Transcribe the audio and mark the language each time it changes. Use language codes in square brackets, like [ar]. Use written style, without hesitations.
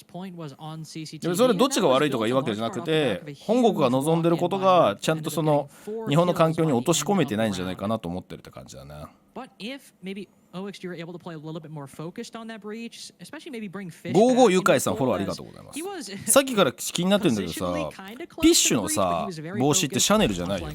[ja] でもそれどっちが悪いとか言うわけじゃなくて、本国が望んでることがちゃんとその日本の環境に落とし込めてないんじゃないかなと思ってるって感じだね。 [en] But if maybe OXG are able to play a little bit more focused on that breach, especially maybe bring Fish [ja] 55ゆかいさんフォローありがとうございます。さっきから気になってるんだけどさ、ピッシュのさ帽子ってシャネルじゃないよね。